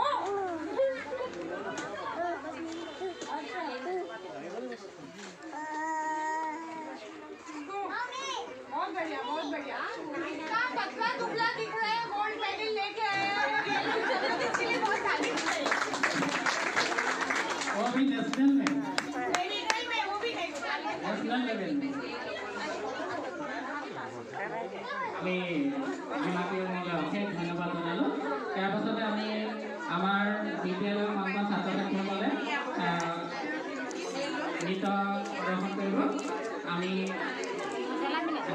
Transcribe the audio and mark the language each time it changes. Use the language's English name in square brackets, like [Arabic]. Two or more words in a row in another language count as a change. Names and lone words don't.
[Hindi] बहुत बढ़िया, बहुत बढ़िया। पतला दुबला दिख रहा है, [English] gold medal [Hindi] लेके आया है, इसलिए बहुत तारीफ है। वो भी नेशनल में, मेडिकल में, वो भी नेशनल लेवल में। [Assamese] আমি জিলাপিয়লৈ অশেষ ধন্যবাদ জনালোঁ। ইয়াৰ পাছতে আমি আমাৰ বিদ্যালয়ৰ মহান ছাত্ৰ ছাত্ৰীসকলে নৃত্য প্ৰদৰ্শন কৰিব। আমি